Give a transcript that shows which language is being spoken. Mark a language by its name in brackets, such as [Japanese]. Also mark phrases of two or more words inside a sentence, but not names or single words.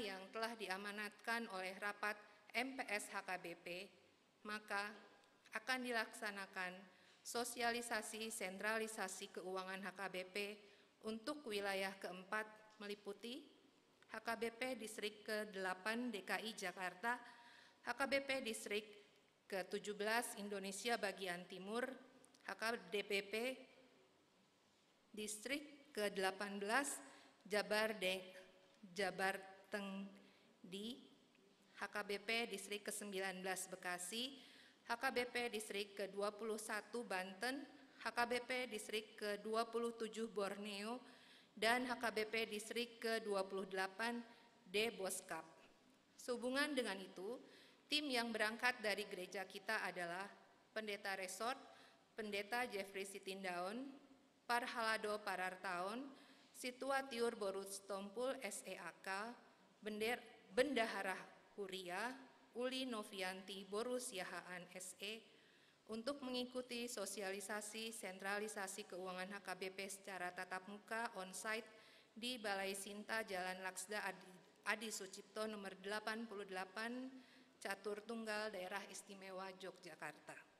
[Indonesian] yang telah diamanatkan oleh rapat MPS HKBP, maka akan dilaksanakan sosialisasi sentralisasi keuangan HKBP untuk wilayah keempat meliputi HKBP Distrik ke-8 DKI Jakarta, HKBP Distrik ke-17 Indonesia Bagian Timur, HKBP Distrik ke-18 Jabar Tengdi, HKBP Distrik ke-19 Bekasi, HKBP Distrik ke-21 Banten, HKBP Distrik ke-27 Borneo, dan HKBP Distrik ke-28 Boskap. Sehubungan dengan itu, tim yang berangkat dari gereja kita adalah Pendeta Resort, Pendeta Jeffrey Sitindaun, Parhalado Parartaon, Situatiur Borus Tompul SEAK, Bendahara Huria, Uli Novianti Borus Yahaan SE, untuk mengikuti sosialisasi sentralisasi keuangan HKBP secara tatap muka on-site di Balai Sinta Jalan Laksda Adi Sucipto nomor 88 Catur Tunggal Daerah Istimewa Yogyakarta.